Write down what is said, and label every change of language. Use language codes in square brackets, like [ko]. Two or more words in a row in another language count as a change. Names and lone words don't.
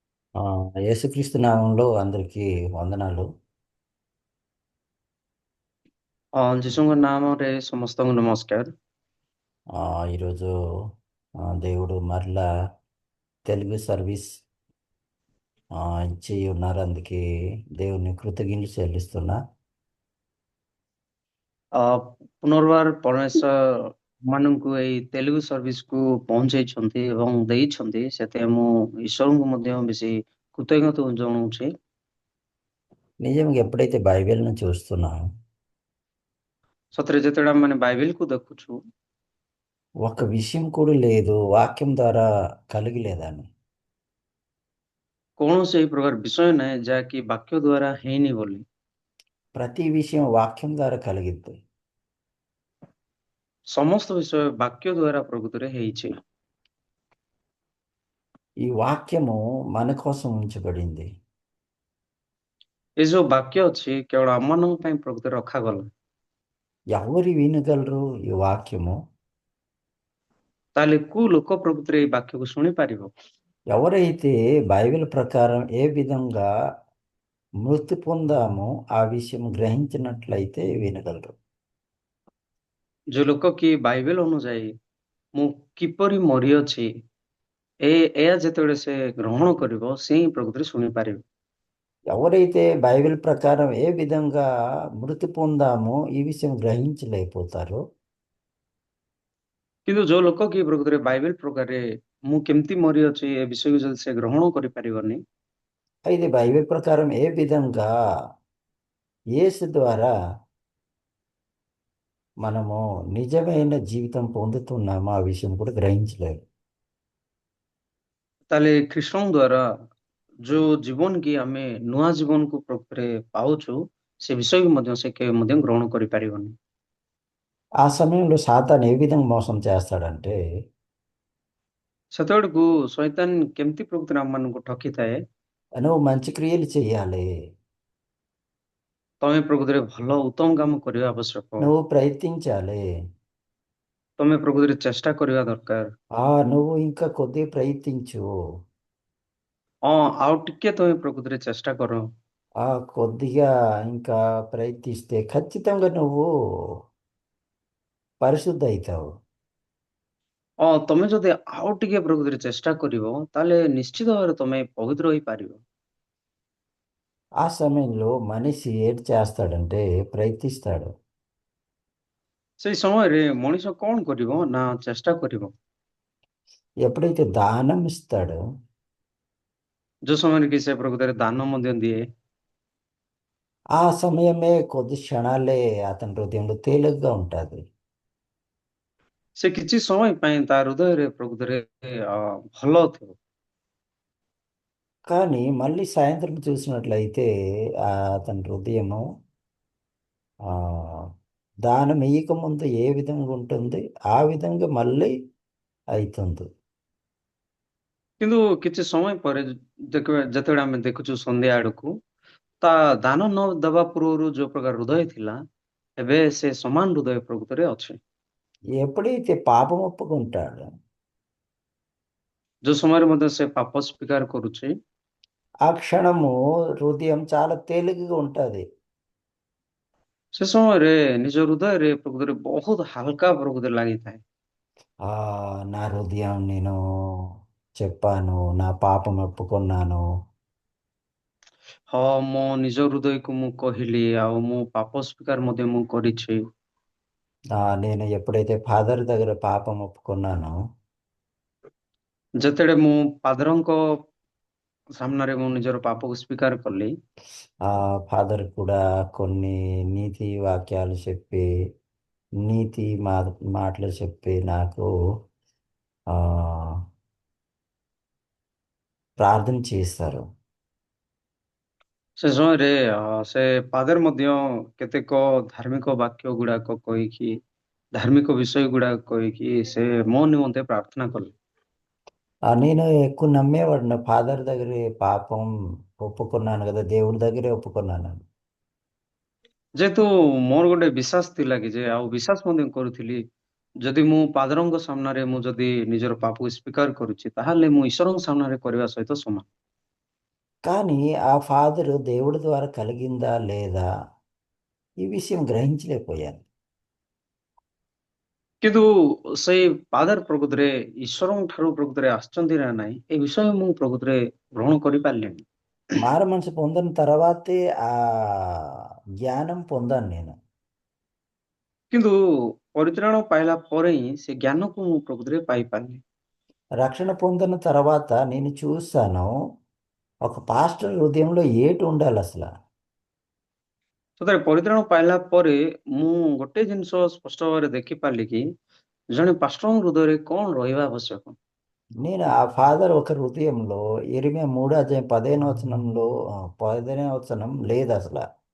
[te] ఆ, యేసుక్రీస్తు నామంలో అందరికీ వందనాలు. [or] ଯୀଶୁଙ୍କ ନାମରେ ସମସ୍ତଙ୍କୁ ନମସ୍କାର। [te] ఈరోజు దేవుడు మరలా తెలుగు సర్వీస్ ఇచ్చి ఉన్నారు. అందుకే దేవుని కృతజ్ఞతలు చెల్లిస్తున్నా. [or] ଅ, ପୁନର୍ବାର ପରମେଶ୍ୱର ମାନଙ୍କୁ ଏଇ ତେଲୁଗୁ ସର୍ଭିସକୁ ପହଞ୍ଚେଇଛନ୍ତି ଏବଂ ଦେଇଛନ୍ତି, ସେଥିପାଇଁ ମୁଁ ଈଶ୍ୱରଙ୍କୁ ମଧ୍ୟ ବେଶୀ କୃତଜ୍ଞତା ଜଣାଉଛି। [te] నిజంగా ఎప్పుడైతే బైబిల్ని చూస్తున్నాం, [or] ସତରେ ଯେତେବେଳେ ଆମେ ମାନେ ବାଇବେଲକୁ ଦେଖୁଛୁ, [te] ఒక విషయం కూడా లేదు వాక్యం ద్వారా కలిగలేదని. [or] କୌଣସି ଏହି ପ୍ରକାର ବିଷୟ ନାହିଁ ଯାହାକି ବାକ୍ୟ ଦ୍ୱାରା ହେଇନି ବୋଲି। [te] ప్రతి విషయం వాక్యం ద్వారా కలిగిద్ది. [or] ସମସ୍ତ ବିଷୟ ବାକ୍ୟ ଦ୍ୱାରା ପ୍ରକୃତରେ ହେଇଛି। [te] ఈ వాక్యము మన కోసం ఉంచబడింది. [or] ଏ ଯୋଉ ବାକ୍ୟ ଅଛି କେବଳ ଆମମାନଙ୍କ ପାଇଁ ପ୍ରକୃତରେ ରଖାଗଲା। [te] ఎవరు వినగలరు ఈ వాక్యము? [or] ତାହେଲେ କୋଉ ଲୋକ ପ୍ରକୃତରେ ଏଇ ବାକ୍ୟକୁ ଶୁଣିପାରିବ? [te] ఎవరైతే బైబిల్ ప్రకారం ఏ విధంగా మృతి పొందామో ఆ విషయం గ్రహించినట్లయితే వినగలరు. [or] ଯୋଉ ଲୋକ କି ବାଇବେଲ ଅନୁଯାୟୀ ମୁଁ କିପରି ମରିଅଛି ଏହା ଯେତେବେଳେ ସେ ଗ୍ରହଣ କରିବ, ସେ ହିଁ ପ୍ରକୃତରେ ଶୁଣିପାରିବ। [te] ఎవరైతే బైబిల్ ప్రకారం ఏ విధంగా మృతి పొందామో ఈ విషయం గ్రహించలేకపోతారో [or] କିନ୍ତୁ ଯୋଉ ଲୋକ କି ପ୍ରକୃତରେ ବାଇବେଲ ପ୍ରକାରରେ ମୁଁ କେମିତି ମରିଅଛି ଏ ବିଷୟକୁ ଯଦି ସେ ଗ୍ରହଣ କରିପାରିବନି, [te] అయితే బైబిల్ ప్రకారం ఏ విధంగా యేసు ద్వారా మనము నిజమైన జీవితం పొందుతున్నామో ఆ విషయం కూడా గ్రహించలేరు. [or] ତାହେଲେ ଖ୍ରୀଷ୍ଟଙ୍କ ଦ୍ୱାରା ଯୋଉ ଜୀବନ କି ଆମେ ନୂଆ ଜୀବନକୁ ପ୍ରକୃତରେ ପାଉଛୁ, ସେ ବିଷୟକୁ ମଧ୍ୟ ସେ କେବେ ମଧ୍ୟ ଗ୍ରହଣ କରିପାରିବନି। [te] ఆ సమయంలో సాతాను ఏ విధంగా మోసం చేస్తాడంటే, [or] ସେତେବେଳକୁ ଶୈତାନ କେମିତି ପ୍ରକୃତରେ ଆମମାନଙ୍କୁ ଠକିଥାଏ? [te] నువ్వు మంచి క్రియలు చేయాలి, [or] ତମେ ପ୍ରକୃତରେ ଭଲ ଉତ୍ତମ କାମ କରିବା ଆବଶ୍ୟକ। [te] నువ్వు ప్రయత్నించాలి, [or] ତମେ ପ୍ରକୃତରେ ଚେଷ୍ଟା କରିବା ଦରକାର। [te] నువ్వు ఇంకా కొద్దిగా ప్రయత్నించు, [or] ହଁ, ଆଉ ଟିକେ ତମେ ପ୍ରକୃତରେ ଚେଷ୍ଟା କର। [te] కొద్దిగా ఇంకా ప్రయత్నిస్తే ఖచ్చితంగా నువ్వు పరిశుద్ధ అవుతావు. [or] ତମେ ଯଦି ଆଉ ଟିକେ ପ୍ରକୃତରେ ଚେଷ୍ଟା କରିବ, ତାହେଲେ ନିଶ୍ଚିତ ଭାବରେ ତମେ ପବିତ୍ର ହେଇପାରିବ। [te] ఆ సమయంలో మనిషి ఏటి చేస్తాడంటే ప్రయత్నిస్తాడు. [or] ସେଇ ସମୟରେ ମଣିଷ କଣ କରିବ ନା ଚେଷ୍ଟା କରିବ। [te] ఎప్పుడైతే దానం ఇస్తాడో [or] ଯୋଉ ସମୟରେ କି ସେ ପ୍ରକୃତରେ ଦାନ ମଧ୍ୟ ଦିଏ, [te] ఆ సమయమే కొద్ది క్షణాలే అతని హృదయంలో తేలిగ్గా ఉంటుంది. [or] ସେ କିଛି ସମୟ ପାଇଁ ତା ହୃଦୟରେ ପ୍ରକୃତରେ ଭଲ ଥିବ। [te] కానీ మళ్ళీ సాయంత్రం చూసినట్లయితే అతని హృదయము ఆ, దానం ఇయ్యకముందు ఏ విధంగా ఉంటుంది ఆ విధంగా మళ్ళీ అవుతుంది. [or] କିନ୍ତୁ କିଛି ସମୟ ପରେ ଯେତେବେଳେ ଆମେ ଦେଖୁଛୁ ସନ୍ଧ୍ୟା ଆଡକୁ, ତା ଦାନ ନ ଦେବା ପୂର୍ବରୁ ଯୋଉ ପ୍ରକାର ହୃଦୟ ଥିଲା, ଏବେ ସେ ସମାନ ହୃଦୟ ପ୍ରକୃତରେ ଅଛି। [te] ఎప్పుడైతే పాపం ఒప్పుకుంటాడో [or] ଯୋଉ ସମୟରେ ମଧ୍ୟ ସେ ପାପ ସ୍ୱୀକାର କରୁଛି, [te] ఆ క్షణము హృదయం చాలా తేలికగా ఉంటుంది. [or] ସେ ସମୟରେ ନିଜ ହୃଦୟରେ ପ୍ରକୃତରେ ବହୁତ ହାଲକା ପ୍ରକୃତରେ ଲାଗିଥାଏ। [te] ఆ నా హృదయం నేను చెప్పాను, నా పాపం ఒప్పుకున్నాను, [or] ହଁ, ମୋ ନିଜ ହୃଦୟକୁ ମୁଁ କହିଲି, ଆଉ ମୁଁ ପାପ ସ୍ୱୀକାର ମଧ୍ୟ ମୁଁ କରିଛି। [te] నేను ఎప్పుడైతే ఫాదర్ దగ్గర పాపం ఒప్పుకున్నానో [or] ଯେତେବେଳେ ମୁଁ ପାଦରଙ୍କ ସାମ୍ନାରେ ମୁଁ ନିଜର ପାପକୁ ସ୍ୱୀକାର କଲି, [te] ఆ ఫాదర్ కూడా కొన్ని నీతి వాక్యాలు చెప్పి నీతి మాటలు చెప్పి నాకు ఆ, ప్రార్థన చేస్తారు. [or] ସେ ସମୟରେ ସେ ପାଦର ମଧ୍ୟ କେତେକ ଧାର୍ମିକ ବାକ୍ୟ ଗୁଡାକ କହିକି, ଧାର୍ମିକ ବିଷୟ ଗୁଡାକ କହିକି ସେ ମୋ ନିମନ୍ତେ ପ୍ରାର୍ଥନା କଲେ। [te] నేను ఎక్కువ నమ్మేవాడిని ఫాదర్ దగ్గర పాపం ఒప్పుకున్నాను కదా, దేవుడి దగ్గరే ఒప్పుకున్నాను. [or] ଯେହେତୁ ମୋର ଗୋଟେ ବିଶ୍ୱାସ ଥିଲା କି ଯେ ଆଉ ବିଶ୍ୱାସ ମଧ୍ୟ କରୁଥିଲି, ଯଦି ମୁଁ ପାଦରଙ୍କ ସାମ୍ନାରେ ମୁଁ ଯଦି ନିଜର ପାପକୁ ସ୍ୱୀକାର କରୁଛି, ତାହେଲେ ମୁଁ ଈଶ୍ୱରଙ୍କ ସାମ୍ନାରେ କରିବା ସହିତ ସମାନ। [te] కానీ ఆ ఫాదరు దేవుడి ద్వారా కలిగిందా లేదా ఈ విషయం గ్రహించలేకపోయాను. [or] କିନ୍ତୁ ସେଇ ଫାଦର ପ୍ରକୃତରେ ଈଶ୍ୱରଙ୍କ ଠାରୁ ପ୍ରକୃତରେ ଆସିଛନ୍ତି ନା ନାହିଁ ଏ ବିଷୟ ମୁଁ ପ୍ରକୃତରେ ଗ୍ରହଣ କରିପାରିଲିନି। [te] మారు మనసు పొందిన తర్వాతే ఆ జ్ఞానం పొందాను నేను. [or] କିନ୍ତୁ ପରିତ୍ରାଣ ପାଇଲା ପରେ ହିଁ ସେ జ్ఞాନକୁ ମୁଁ ପ୍ରକୃତରେ ପାଇପାରିଲି। [te] రక్షణ పొందిన తర్వాత నేను చూస్తాను ఒక పాస్టర్ హృదయంలో ఏటి ఉండాలి అసలు. [or] ସତରେ ପରିତ୍ରାଣ ପାଇଲା ପରେ ମୁଁ ଗୋଟେ ଜିନିଷ ସ୍ପଷ୍ଟ ଭାବରେ ଦେଖିପାରିଲି କି ଜଣେ ପାଷ୍ଟରଙ୍କ ହୃଦୟରେ କଣ ରହିବା ଆବଶ୍ୟକ। [te] నేను ఆ ఫాదర్ ఒక హృదయంలో ఇరిమియా 3:15 15 లేదు అసలు.